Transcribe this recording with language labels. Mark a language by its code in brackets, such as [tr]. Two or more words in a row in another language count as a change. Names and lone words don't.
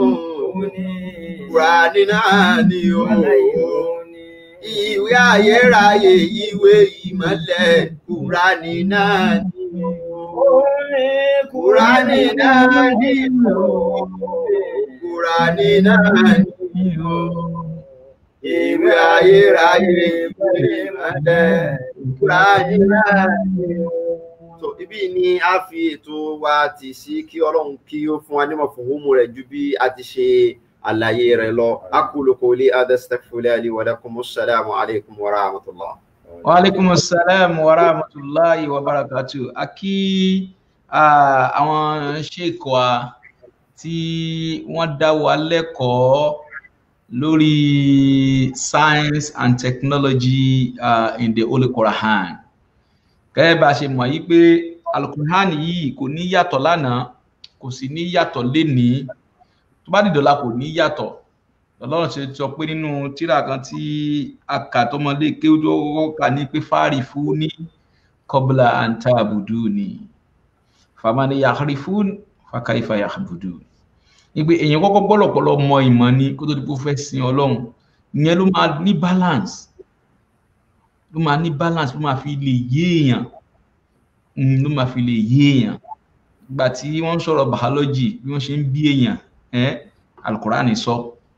[yo] Kùránì náà ni ó ìwé ayérayé ìwé ìmọ́lẹ̀ Kùránì náà ni ó Kùránì náà ni ó Kùránì náà ni ó ìwé ayérayé ìwé ìmọ́lẹ̀ Kùránì náà ni ó. So ibi ni a fi ètò wa tì sí kí Ọlọ́run kí ó fún wa nímọ̀ fún òmù rẹ̀ ju bí a ti ṣe àlàyé rẹ̀ lọ. [ar] أقول قولي هذا أستغفر الله لي ولكم. السلام عليكم ورحمة الله. وعليكم السلام ورحمة الله وبركاته. [yo] A kí àwọn sheikh wa tí wọ́n dá wa lẹ́kọ̀ọ́ lórí [en] science and technology in the Holy Quran. [yo] Gẹ́gẹ́ bá ṣe mọ̀ yí pé Al-Quran yìí kò ní yàtọ̀ lánàá kò sì ní yàtọ̀ lénìí tó bá dìdọ̀la kò ní yàtọ̀. Ọlọ́run ṣe sọ pé nínú tírà kan tí a kà tọmọdé ké ó kà ní pé [ar] فاعرفوني قبل أن تعبدوني فمن يعرفني فكيف يعبدون. [yo] Ìgbé èèyàn kọ́kọ́ gbọ́lọ̀pọ̀lọ̀ mọ ìmọ̀ ni kó tó di pé ó fẹ́ sin Ọlọ́run. Ìyẹn ló máa ní balance, ló máa fi lè yé èèyàn, ló máa fi lè yé èèyàn. Ìgbà tí wọ́n ń sọ̀rọ̀ biology bí wọ́n ṣe ń bí èèyàn, Al-Qur'ani sọ.